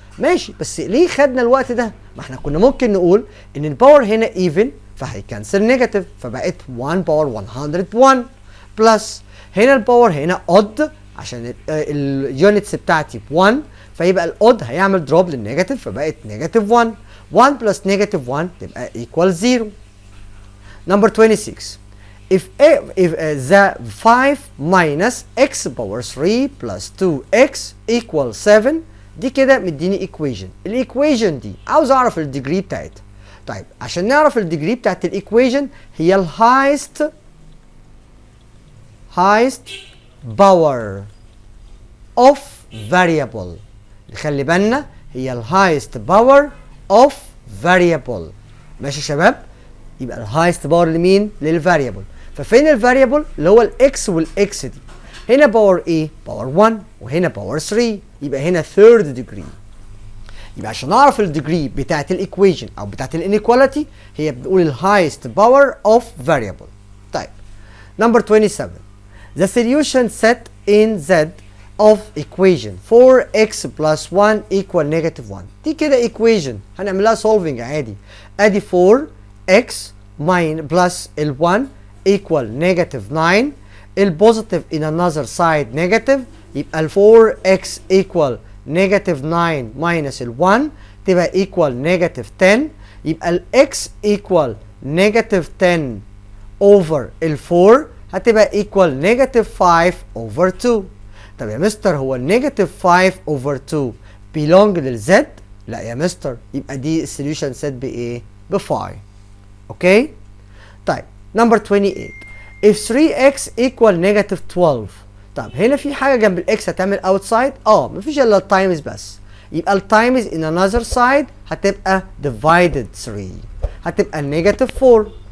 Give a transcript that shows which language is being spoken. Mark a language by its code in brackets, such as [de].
[ar] ماشي، بس ليه خدنا الوقت ده؟ ما احنا كنا ممكن نقول ان الباور هنا ايفن فهيكنسل نيجاتيف، فبقت 1 باور 101 بلس هنا الباور هنا اود عشان اليونتس بتاعتي ب 1، فيبقى الاود هيعمل دروب للنيجاتيف فبقت نيجاتيف 1. 1 بلس نيجاتيف 1 تبقى ايكوال 0. [en] Number 26. If the 5 minus x power 3 plus 2x equals 7، [ar] دي كده مديني [en] equation. [ar] الايكويشن دي عاوز اعرف الديجري بتاعتها. طيب عشان نعرف الديجري بتاعت الايكويشن هي ال [en] highest power of variable. [ar] خلي بالنا هي ال [en] highest power of variable. [ar] ماشي يا شباب؟ يبقى الهايست باور لمين؟ للفاريبل. ففين الفاريبل؟ اللي هو الاكس والاكس دي. هنا باور ايه؟ باور 1 وهنا باور 3، يبقى هنا ثيرد ديجري. يبقى عشان اعرف الديجري بتاعت الايكويشن او بتاعت الانيكواليتي هي بتقول الهايست باور اوف فاريبل. [en] طيب number 27. The solution set in Z of equation 4x plus 1 equal negative 1. [ar] دي كده equation هنعملها solving عادي. ادي 4x plus ال 1 equal negative 9. البوزيتيف [en] in another side negative، [ar] يبقى ال 4x equal negative 9 minus ال 1 تبقى equal negative 10. يبقى ال x equal negative 10 over ال 4 هتبقى equal negative 5 over 2. طب يا مستر هو ال negative 5 over 2 belong لل z؟ لا يا مستر، يبقى دي السوليوشن سيت بايه؟ ب 5. اوكي؟ طيب نمبر 28. if 3x equal negative 12. طب هنا في حاجه جنب الاكس هتعمل اوتسايد؟ مفيش الا التايمز بس، يبقى التايمز in another side هتبقى divided 3 هتبقى negative 4.